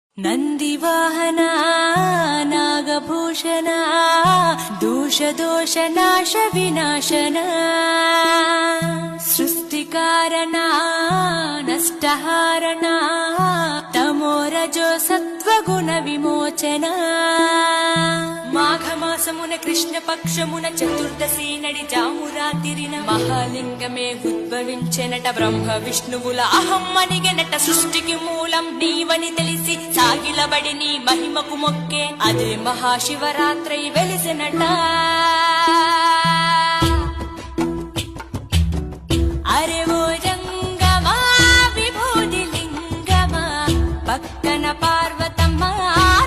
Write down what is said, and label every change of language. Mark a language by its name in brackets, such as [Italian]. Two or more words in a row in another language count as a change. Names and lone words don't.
[Sanskrit] ನಂದಿವಾಹನ ನಾಗಭೂಷಣ ದೋಷ ನಾಶ ವಿನಾಶನ ಸೃಷ್ಟಿಕಾರಣ ನಷ್ಟಹಾರಣ ತಮೋರಜೋ సత్వగుణ విమోచన [Telugu] మాఘమాసమున కృష్ణపక్షమున చతుర్దశి నడి జామురాతిరిన మహాలింగమే ఉద్భవించెనట బ్రహ్మ విష్ణువుల అహం అనిగెనట సృష్టికి మూలం నీవని తెలిసి సాగిలబడి నీ మహిమకు మొక్కే అదే మహాశివరాత్రి వెలిసినట అరే ఓ జంగమా విభూతి లింగమా పక్కన పార్వతమ్మ